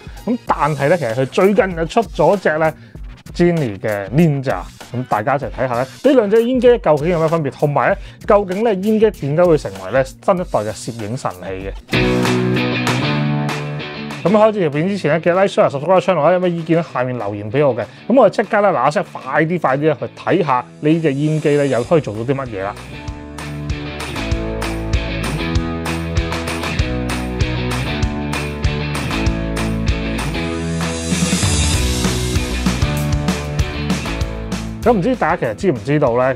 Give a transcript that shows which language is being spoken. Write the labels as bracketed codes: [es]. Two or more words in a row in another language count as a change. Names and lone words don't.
[yue] 咁但係咧，其實佢最近就出咗隻咧 Genie 嘅 Ninja。咁大家一齊睇下咧，呢兩隻煙機究竟有咩分別，同埋咧究竟咧煙機點解會成為咧新一代嘅攝影神器嘅？咁開始條片之前咧，記得 [en] like、share、subscribe channel [yue] 啦，有咩意見咧下面留言俾我嘅。咁我哋即刻咧嗱嗱聲快啲去睇下呢隻煙機咧又可以做到啲乜嘢啦。咁唔知大家其實知唔知道咧？